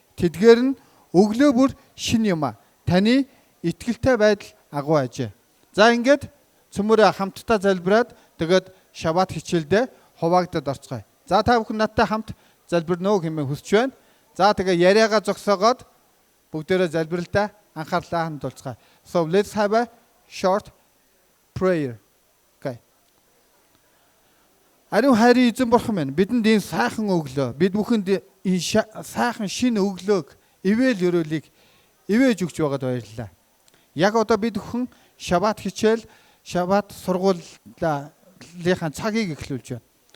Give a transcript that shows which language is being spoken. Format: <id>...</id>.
<mn>Тэдгээр нь өглөө бүр шин юм а. Таны итгэлтэй байдал агуу ажээ. За ингээд цөмөрө хамтдаа залбираад тэгээд шабат хичээлдээ хуваагдаад орцгоё. За та бүхэн надтай хамт залбирнө хэмээн хүсэж байна. За тэгээ яриагаа зогсоогоод бүгдээрээ залбиралдаа анхаарлаа хандуулцгаая.</mn> <en>So let's have a short prayer. Okay.</en> <mn>Ариун хайрын эзэн бурхан минь, бидэнд энэ сайхан өглөө, бид бүхэнд энэ сайхан шинэ өглөөг ивэл өрөөлийг ивэж өгч байгаад баярлалаа. Яг одоо бид хүн шабат хичээл, шабат сургуулийн цагийг эхлүүлж байна.</mn>